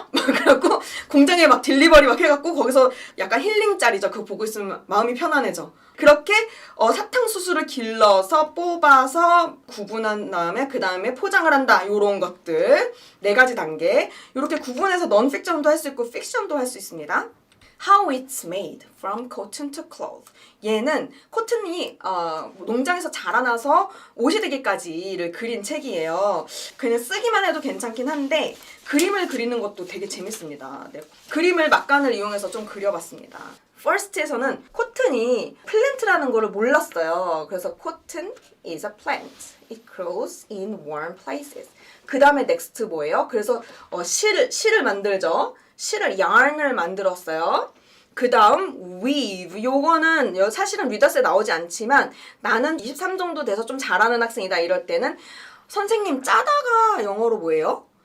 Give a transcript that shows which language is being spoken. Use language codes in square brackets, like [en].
[ko] 막 그래갖고 공장에 막 딜리버리 막 해갖고 거기서 약간 힐링짤이죠. 그거 보고 있으면 마음이 편안해져. 그렇게 사탕수수를 길러서 뽑아서 구분한 다음에 그 다음에 포장을 한다. 요런 것들 4가지 단계. 이렇게 구분해서 넌픽션도 할 수 있고 픽션도 할 수 있습니다. [en] How it's made from cotton to cloth. [ko] 얘는 코튼이 농장에서 자라나서 옷이 되기까지를 그린 책이에요. 그냥 쓰기만 해도 괜찮긴 한데 그림을 그리는 것도 되게 재밌습니다. 네. 그림을 막간을 이용해서 좀 그려봤습니다. First에서는 코튼이 플랜트라는 거를 몰랐어요. 그래서 [en] cotton is a plant. It grows in warm places. [ko] 그 다음에 next 뭐예요? 그래서 실을 만들죠. 실을 yarn을 만들었어요. 그 다음 weave. 요거는 사실은 리더스에 나오지 않지만 나는 23 정도 돼서 좀 잘하는 학생이다 이럴 때는 선생님 짜다가 영어로 뭐예요?